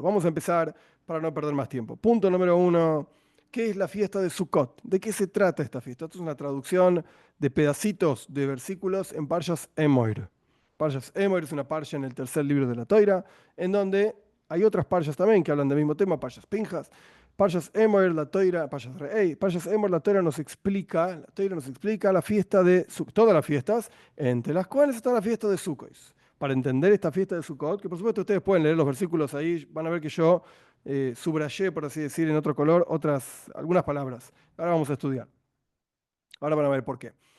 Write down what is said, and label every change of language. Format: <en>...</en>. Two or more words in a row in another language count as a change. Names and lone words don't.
<es>Vamos a empezar para no perder más tiempo. Punto número uno. ¿Qué es la fiesta de Sukkot? ¿De qué se trata esta fiesta? Esto es una traducción de pedacitos de versículos en Parshas Emoir. Parshas Emoir es una parsha en el tercer libro de la Toira, en donde hay otras parshas también que hablan del mismo tema, Parshas Pinjas. Parshas Emoir, la Toira, Parshas Re'ei. Parshas Emoir, la Toira nos explica la fiesta de Sukkot, todas las fiestas, entre las cuales está la fiesta de Sukkot. Para entender esta fiesta de Sukkot, que por supuesto ustedes pueden leer los versículos ahí, van a ver que yo subrayé, por así decir, en otro color, algunas palabras. Ahora vamos a estudiar. Ahora van a ver por qué.</es>